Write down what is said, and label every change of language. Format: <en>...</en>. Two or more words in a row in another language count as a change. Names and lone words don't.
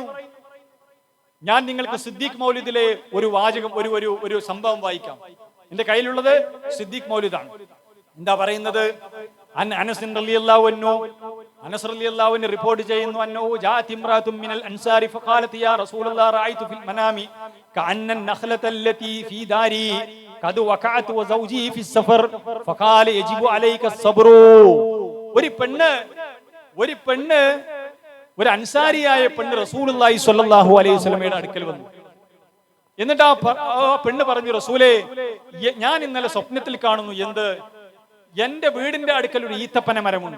<ml>ഞാൻ നിങ്ങൾക്ക് സിദ്ദീഖ് മൗലിദിലെ ഒരു വാചകം, ഒരു സംഭവം വായിക്കാം. എന്റെ കയ്യിലുള്ളത് സിദ്ദീഖ് മൗലിദാണ്. എന്താ പറയുന്നത്?</ml> <ar>أنس رضي الله عنه، أنس رضي الله عنه</ar> <ml>റിപ്പോർട്ട് ചെയ്യുന്നു,</ml> <ar>أنه جاءت امرأة من الأنصار فقالت يا رسول الله رأيت في المنام كأن النخلة التي في داري قد وقعت وزوجي في السفر فقال يجب عليك الصبر.</ar> <ml>ഒരു പെണ്ണ് ഒരു അൻസാരിയായ പെണ്ണ്</ml> <ar>رسول الله صلى الله عليه وسلم</ar> <ml>അടുക്കൽ വന്നു. എന്നിട്ട് ആ പെണ്ണ് പറഞ്ഞു, റസൂലേ, ഞാൻ ഇന്നലെ സ്വപ്നത്തിൽ കാണുന്നു, എന്ത്? എന്റെ വീടിന്റെ അടുക്കൽ ഒരു ഈത്തപ്പന മരമുണ്ട്.</ml>